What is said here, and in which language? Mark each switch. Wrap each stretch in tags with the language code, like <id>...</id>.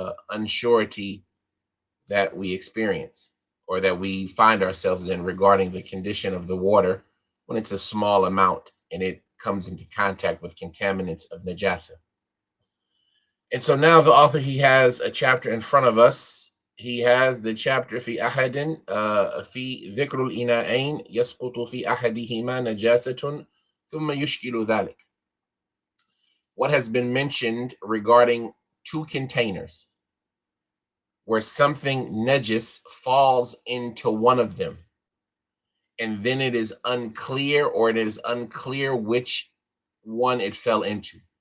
<en>unsurety that we experience or that we find ourselves in regarding the condition of the water when it's a small amount and it comes into contact with contaminants of najasa. And so now the author, he has a chapter in front of us. He has the chapter</en> <ar>في أحد في ذكر الإناءين يسقط في أحدهما نجاسة ثم يشكل ذلك.</ar> <en>What has been mentioned regarding two containers where something najis falls into one of them, and then it is unclear, or it is unclear which one it fell into.</en>